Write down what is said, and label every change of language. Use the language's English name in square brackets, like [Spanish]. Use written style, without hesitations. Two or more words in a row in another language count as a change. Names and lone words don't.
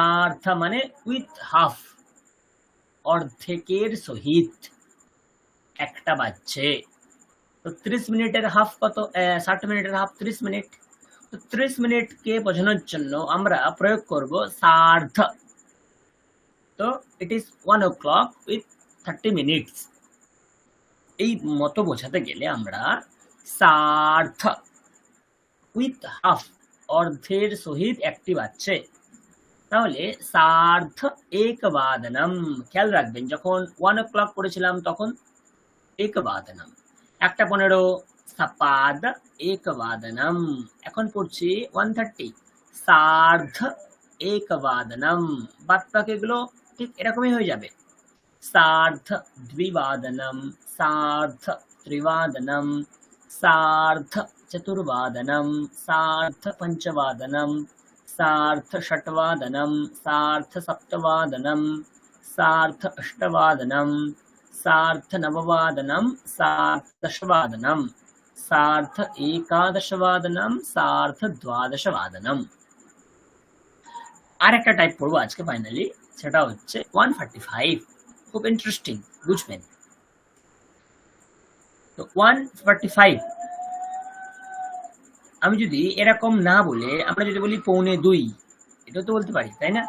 [Bangla] সার্ধ মানে [English] with half. [Bangla] অর্ধেকের সহিত একটা বাজছে। তো 30 মিনিটের হাফ কত? 60 মিনিটের হাফ 30 মিনিট। তো 30 মিনিটকে বোঝানোর জন্য আমরা প্রয়োগ করব সার্ধ। [English] তো it is 1 o'clock with 30 minutes। [Bangla] এই মতো বোঝাতে গেলে আমরা সার্ধ [English] with half, [Bangla] অর্ধের সহিত একটি বাজছে। [Sanskrit] তাহলে সার্ধ একবাদনম। [Bangla] খেয়াল রাখবেন, যখন 1 o'clock পড়েছিলাম তখন একবাদনম, 1:15 [Sanskrit] সপাদ একবাদনম। [Bangla] এখন পড়ছি 1:30 [Sanskrit] সার্ধ একবাদনম। [Bangla] বাদ বাকিগুলো ঠিক এরকমই হয়ে যাবে। [Sanskrit] सार्ध द्विवादनम, सार्ध त्रिवादनम, सार्ध चतुर्वादनम, सार्ध पंचवादनम, सार्ध षट्वादनम, सार्ध सप्तवादनम, सार्ध अष्टवादनम, सार्ध नववादनम, सार्ध दशवादनम, सार्ध एकादशवादनम, सार्ध द्वादशवादनम। [Bangla] আর একটা টাইপ পড়বো আজকে ফাইনালি, সেটা হচ্ছে 145। খুব ইন্টারেস্টিং, বুঝবেন। তো 145 আমি যদি এরকম না বলে আমরা যদি বলি 1:45, এটাও তো বলতে পারি, তাই না?